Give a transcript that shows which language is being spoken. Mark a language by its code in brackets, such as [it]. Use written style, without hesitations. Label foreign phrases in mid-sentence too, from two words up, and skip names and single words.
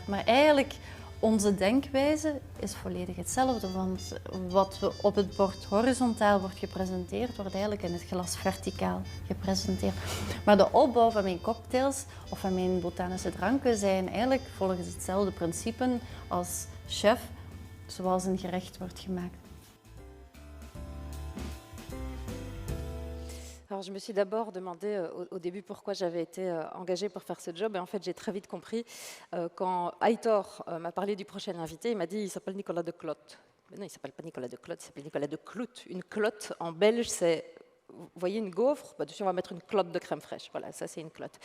[nl] Maar eigenlijk, onze denkwijze is volledig hetzelfde, want wat we op het bord horizontaal wordt gepresenteerd, wordt eigenlijk in het glas verticaal gepresenteerd. Maar de opbouw van mijn cocktails of van mijn botanische dranken zijn eigenlijk volgens hetzelfde principe als chef, zoals een gerecht wordt gemaakt. [fr] Alors, je me suis d'abord demandé au début pourquoi j'avais été engagée pour faire ce job. Et en fait, j'ai très vite compris quand Aitor m'a parlé du prochain invité, il m'a dit il s'appelle Nicolas de Clotte. Mais non, il ne s'appelle pas Nicolas de Clotte, il s'appelle Nicolas de Clout. Une clotte en belge, c'est, vous voyez une gaufre, bah, dessus on va mettre une clotte de crème fraîche. Voilà, ça c'est une clotte.